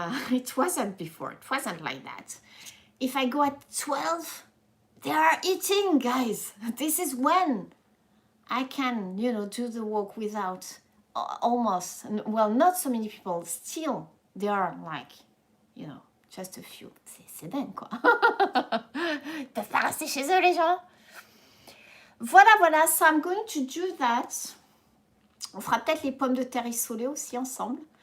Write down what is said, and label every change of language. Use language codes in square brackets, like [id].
[en] It wasn't before. It wasn't like that. If I go at 12, they are eating, guys. This is when I can, you know, do the walk without almost, well, not so many people. Still, there are like, you know, just a few. [fr] C'est dingue, quoi. Ils peuvent pas rester chez eux, les gens. [en] Voilà. So I'm going to do that. [fr] On fera peut-être les pommes de terre isolées aussi ensemble.